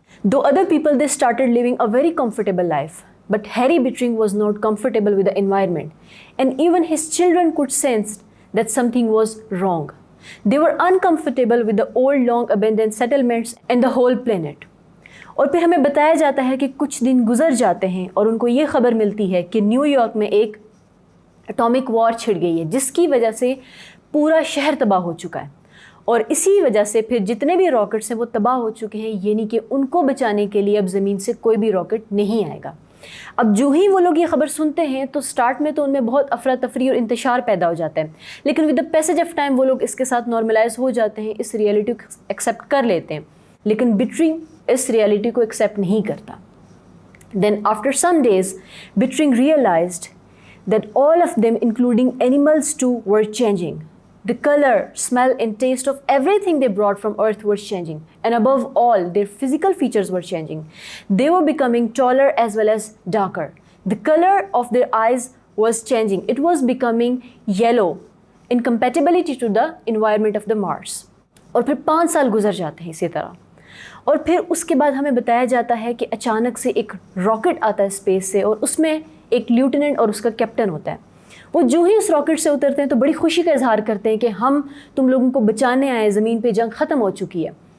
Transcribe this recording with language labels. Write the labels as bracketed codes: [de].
[en] Though other people, they started living a very comfortable life, but Harry Bittering was not comfortable with the environment, and even his children could sense that something was wrong. They were uncomfortable with the old long abandoned settlements and the whole planet. [hi] और फिर हमें बताया जाता है कि कुछ दिन गुजर जाते हैं और उनको ये खबर मिलती है कि न्यूयॉर्क में एक एटॉमिक वॉर छिड़ गई है, जिसकी वजह से पूरा शहर तबाह हो चुका है। और इसी वजह से फिर जितने भी रॉकेट्स हैं वो तबाह हो चुके हैं, यानी कि उनको बचाने के लिए अब ज़मीन से कोई भी रॉकेट नहीं आएगा। अब जो ही वो लोग ये खबर सुनते हैं तो स्टार्ट में तो उनमें बहुत अफरा तफरी और इंतशार पैदा हो जाता है, लेकिन with the passage of time वो लोग इसके साथ नॉर्मलाइज हो जाते हैं, इस रियलिटी को एक्सेप्ट कर लेते हैं। लेकिन बिटरिंग इस रियलिटी को एक्सेप्ट नहीं करता। [en] Then after some days Bittering realised that all of them, including animals too, were changing. The color, smell and taste of everything they brought from Earth was changing, and above all, their physical features were changing. They were becoming taller as well as darker. The color of their eyes was changing. It was becoming yellow in compatibility to the environment of the Mars. [hi] और फिर 5 साल गुजर जाते हैं इसी तरह, और फिर उसके बाद हमें बताया जाता है कि अचानक से एक रॉकेट आता है स्पेस से, और उसमें एक लेफ्टिनेंट और उसका कैप्टन होता है। वो जो ही उस रॉकेट से उतरते हैं तो बड़ी खुशी का इजहार करते हैं कि हम तुम लोगों को बचाने आए, ज़मीन पे जंग ख़त्म हो चुकी है।